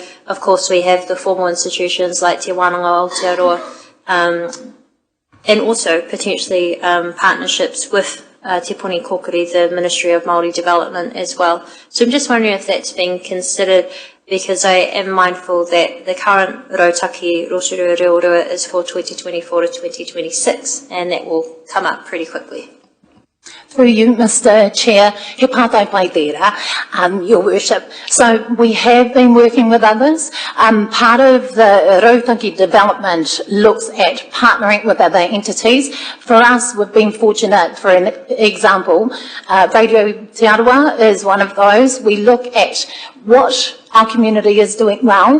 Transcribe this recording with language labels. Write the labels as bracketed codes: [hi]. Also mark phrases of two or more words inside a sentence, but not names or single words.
[en] Of course, we have the formal institutions like Te Wānanga o Te Aroa, and also potentially partnerships with Te Puni Kokiri, the Ministry of Māori Development as well. So I'm just wondering if that's been considered, because I am mindful that the current Rautaki Rotorua Reorua is for 2024 to 2026, and that will come up pretty quickly. Through you, Mr. Chair, [mi] he pātai pai tērā, [en] Your Worship. So we have been working with others. Part of the Rautaki development looks at partnering with other entities. For us, we've been fortunate, for an example, Radio Te Arawa is one of those. We look at what our community is doing well.